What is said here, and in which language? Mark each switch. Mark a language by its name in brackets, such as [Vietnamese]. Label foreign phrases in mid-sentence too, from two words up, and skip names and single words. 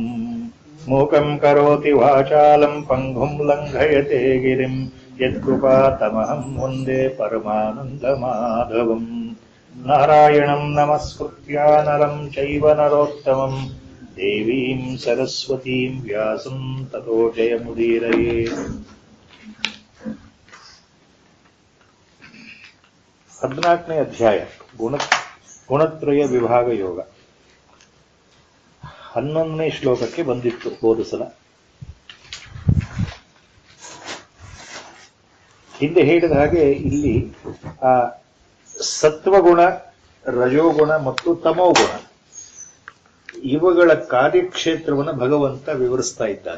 [Sanskrit] मूकं करोति वाचालं पङ्गुं लङ्घयते गिरिं यत्कृपातमहं वन्दे परमानन्दमाधवम्। नारायणं नमस्कृत्य नरं चैव नरोत्तमं देवीं सरस्वतीं व्यासं ततो जयमुदीरये। [Kannada] 14ನೇ ಅಧ್ಯಾಯ ಗುಣತ್ರಯ ವಿಭಾಗ ಯೋಗ 11ನೇ ಶ್ಲೋಕಕ್ಕೆ ಬಂದಿತ್ತು ಹೋದ ಸಲ. ಹಿಂದೆ ಹೇಳಿದ ಹಾಗೆ ಇಲ್ಲಿ ಆ ಸತ್ವಗುಣ, ರಜೋಗುಣ ಮತ್ತು ತಮೋಗುಣ ಇವುಗಳ ಕಾರ್ಯಕ್ಷೇತ್ರವನ್ನು ಭಗವಂತ ವಿವರಿಸ್ತಾ ಇದ್ದಾನೆ.